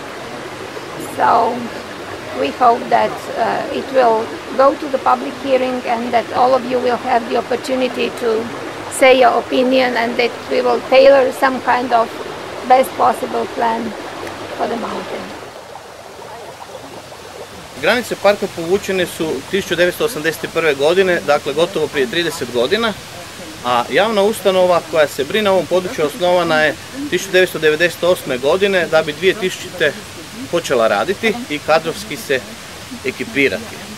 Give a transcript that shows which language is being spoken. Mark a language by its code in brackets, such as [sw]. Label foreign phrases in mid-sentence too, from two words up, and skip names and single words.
[en] So we hope that it will go to the public hearing and that all of you will have the opportunity to say your opinion and that we will tailor some kind of best possible plan for the mountain. [hr] Granice parka povučene su 1981. godine, dakle gotovo prije 30 godina, a javna ustanova koja se brine o ovom području osnovana je 1998. godine da bi 2000. počela raditi i kadrovski se ekipirati.